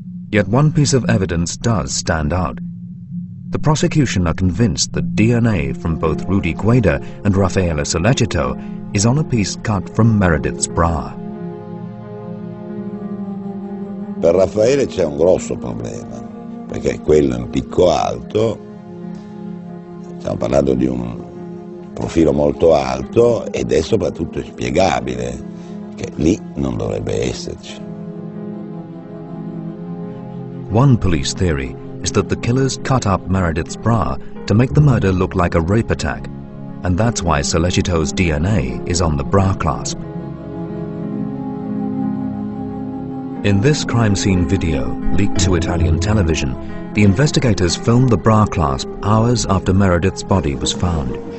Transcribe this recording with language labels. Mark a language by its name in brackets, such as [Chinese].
[English] Yet one piece of evidence does stand out. The prosecution are convinced that DNA from both Rudy Gueda and Raffaele Solecito is on a piece cut from Meredith's bra. [Italian] Per Raffaele c'è un grosso problema, perché quello è un picco alto, stiamo parlando di un profilo molto alto ed è soprattutto inspiegabile, che lì non dovrebbe esserci. [English] One police theory is that the killers cut up Meredith's bra to make the murder look like a rape attack, and that's why Solecito's DNA is on the bra clasp. In this crime scene video, leaked to Italian television, the investigators filmed the bra clasp hours after Meredith's body was found.